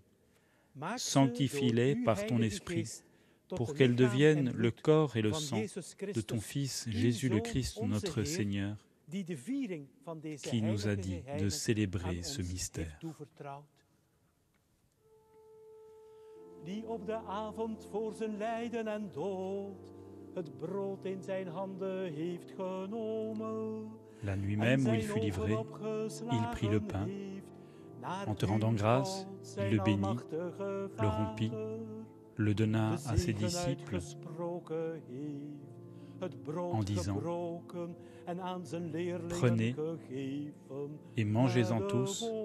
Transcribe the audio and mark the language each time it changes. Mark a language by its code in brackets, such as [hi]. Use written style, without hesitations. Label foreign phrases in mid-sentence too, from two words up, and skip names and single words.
[fr] Sanctifie-les par ton Esprit, pour qu'elles deviennent le corps et le sang de ton Fils Jésus le Christ, notre Seigneur, qui nous a dit de célébrer ce mystère. [nl] die op de avond voor zijn lijden en dood het brood in zijn handen heeft genomen. [fr] La nuit même où il fut livré, il prit le pain. En te rendant grâce, il le bénit, le rompit, le donna à ses disciples en disant « Prenez et mangez-en tous.